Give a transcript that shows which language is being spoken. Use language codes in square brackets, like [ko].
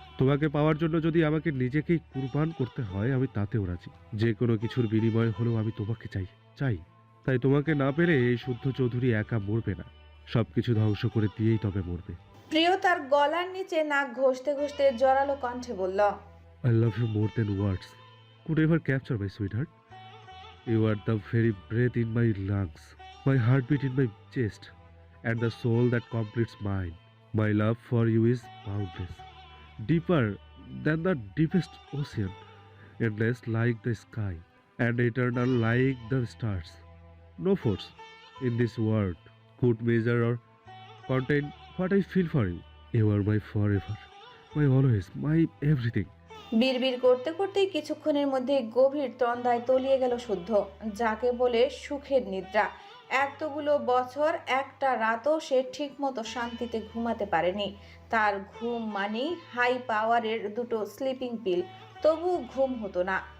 [bn] তোমাকে পাওয়ার জন্য যদি আমাকে নিজেকেই কুরবান করতে হয়, আমি তাতেও রাজি। যে কোনো কিছুর বিনিময়ে হলেও আমি তোমাকে চাই। তাই তোমাকে না পেলে এই শুদ্ধ চৌধুরী একা মরবে না, সবকিছু ধ্বংস করে দিয়েই তবে মরবে। প্রিয়তার গলার নিচে নাক ঘষতে ঘষতে জোরালো কণ্ঠে বলল, [en] I love you more than words could ever capture, my sweetheart. You are the very breath in my lungs, my heartbeat in my chest, and the soul that completes mine. My love for you is boundless, deeper than the deepest ocean, endless like the sky, and eternal like the stars. No force in this world could measure or contain what I feel for you. You are my forever, my always, my everything. [bn] বিড়বিড় করতে করতেই কিছুক্ষণের মধ্যে গভীর তন্দ্রায় তলিয়ে গেল শুদ্ধ, যাকে বলে সুখের নিদ্রা। এতগুলো বছর একটা রাতও সে ঠিকমতো শান্তিতে ঘুমাতে পারেনি। তার ঘুম মানেই হাই পাওয়ারের দুটো স্লিপিং পিল, তবু ঘুম হতো না।